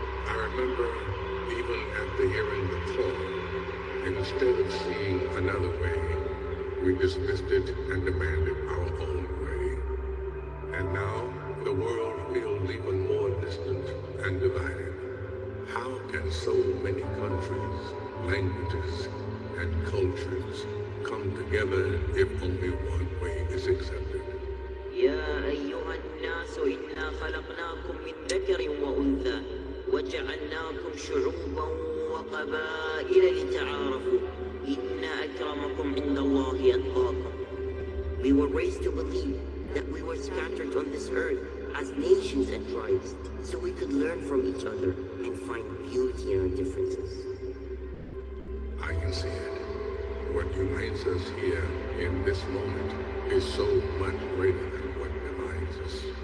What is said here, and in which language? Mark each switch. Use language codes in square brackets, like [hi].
[en] I remember even after hearing the call, instead of seeing another way, we dismissed it and demanded our own way. And now the world feels even more distant and divided. How can so many countries, languages, and cultures come together if only one way is accepted. [ar] يا أيها الناس إنا خلقناكم من ذكر وأنثى وجعلناكم شعوبا وقبائل لتعارفوا إن أكرمكم عند الله أتقاكم. [en] We were raised to believe that we were scattered on this earth as nations and tribes so we could learn from each other and find beauty in our differences. I can see it. What unites us here in this moment is so much greater than what divides us.